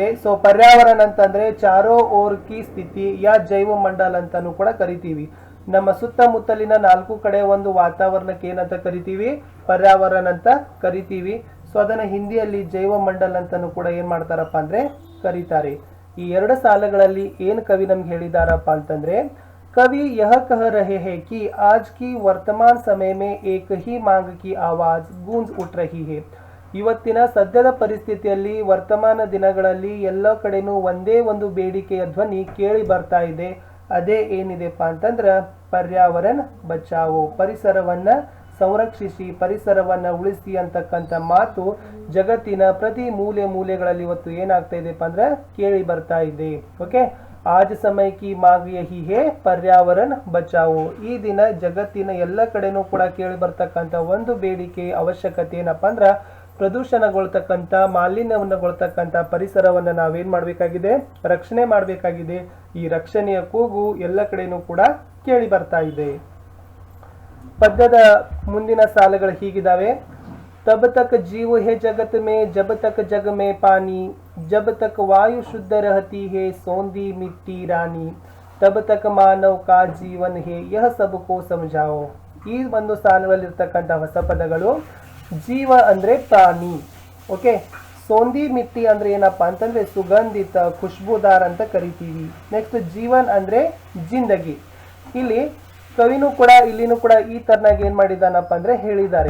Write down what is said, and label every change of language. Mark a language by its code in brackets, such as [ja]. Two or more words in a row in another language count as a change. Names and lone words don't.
[kn] ಸೊ ಪರ್ಯಾವರಣ ಅಂತಂದ್ರೆ [hi] चारों ओर की स्थिति या जैव मंडल [kn] ಅಂತಾನು ಕೂಡ ಕರಿತೀವಿ. ನಮ್ಮ ಸುತ್ತಮುತ್ತಲಿನ ನಾಲ್ಕು ಕಡೆ ಒಂದು ವಾತಾವರಣಕ್ಕೆ ಏನಂತ ಕರಿತೀವಿ, ಪರ್ಯಾವರಣ ಅಂತ ಕರಿತೀವಿ. ಸೊ ಅದನ್ನ ಹಿಂದಿಯಲ್ಲಿ [hi] जैव मंडल [kn] ಅಂತಾನು ಕೂಡ ಏನ್ ಮಾಡ್ತಾರಪ್ಪ ಅಂದ್ರೆ ಕರೀತಾರೆ. ಈ ಎರಡು ಸಾಲುಗಳಲ್ಲಿ ಏನ್ ಕವಿ ನಮ್ಗೆ ಹೇಳಿದಾರಪ್ಪ ಅಂತಂದ್ರೆ, [hi] कवि यह कह रहे हैं कि आज की वर्तमान समय में एक ही मांग की आवाज गूंज उठ रही है. [kn] ಇವತ್ತಿನ ಸದ್ಯದ ಪರಿಸ್ಥಿತಿಯಲ್ಲಿ ವರ್ತಮಾನ ದಿನಗಳಲ್ಲಿ ಎಲ್ಲ ಕಡೆನೂ ಒಂದೇ ಒಂದು ಬೇಡಿಕೆಯ ಧ್ವನಿ ಕೇಳಿ ಬರ್ತಾ ಇದೆ. ಅದೇ ಏನಿದೆಪ್ಪ ಅಂತಂದ್ರೆ [hi] पर्यावरण बचाओ, [kn] ಪರಿಸರವನ್ನ ಸಂರಕ್ಷಿಸಿ ಪರಿಸರವನ್ನ ಉಳಿಸಿ ಅಂತಕ್ಕಂಥ ಮಾತು ಜಗತ್ತಿನ ಪ್ರತಿ ಮೂಲೆಗಳಲ್ಲಿ ಇವತ್ತು ಏನಾಗ್ತಾ ಇದೆಪ್ಪ ಅಂದ್ರೆ ಕೇಳಿ ಬರ್ತಾ ಇದೆ. ಓಕೆ, [hi] आज समय की मांग यही है पर्यावरण बचाओ. [kn] ಈ ದಿನ ಜಗತ್ತಿನ ಎಲ್ಲ ಕಡೆನೂ ಕೂಡ ಕೇಳಿ ಬರ್ತಕ್ಕಂಥ ಒಂದು ಬೇಡಿಕೆ ಅವಶ್ಯಕತೆ ಏನಪ್ಪ ಅಂದ್ರ ಪ್ರದೂಷಣಗೊಳ್ತಕ್ಕಂಥ ಮಾಲಿನ್ಯವನ್ನಗೊಳ್ತಕ್ಕಂಥ ಪರಿಸರವನ್ನ ನಾವೇನ್ ಮಾಡ್ಬೇಕಾಗಿದೆ, ರಕ್ಷಣೆ ಮಾಡಬೇಕಾಗಿದೆ. ಈ ರಕ್ಷಣೆಯ ಕೂಗು ಎಲ್ಲ ಕಡೆನೂ ಕೂಡ ಕೇಳಿ ಬರ್ತಾ ಇದೆ. ಪದ್ಯದ ಮುಂದಿನ ಸಾಲುಗಳು ಹೀಗಿದಾವೆ. [hi] तब तक जीव है जगत में जब तक जग में पानी, जब तक वायु शुद्ध रहती है सौंधी मिट्टी रानी, तब तक मानव का जीवन है यह सबको समझाओ. [kn] ಈ ಒಂದು ಸಾಲುಗಳಲ್ಲಿರ್ತಕ್ಕಂಥ ಹೊಸ ಪದಗಳು. ಜೀವ ಅಂದ್ರೆ ಪ್ರಾಣಿ. ಓಕೆ, [hi] सौंधी मिट्टी [kn] ಅಂದ್ರೆ ಏನಪ್ಪಾ ಅಂತಂದ್ರೆ [hi] सुगंधित खुशबूदार [kn] ಅಂತ ಕರಿತೀವಿ. ನೆಕ್ಸ್ಟ್ ಜೀವನ್ ಅಂದ್ರೆ ಜಿಂದಗಿ. ಇಲ್ಲಿ ಕವಿನೂ ಕೂಡ ಇಲ್ಲಿನೂ ಕೂಡ ಈ ತರನಾಗಿ ಏನ್ ಮಾಡಿದಾನಪ್ಪ ಅಂದ್ರೆ ಹೇಳಿದ್ದಾರೆ.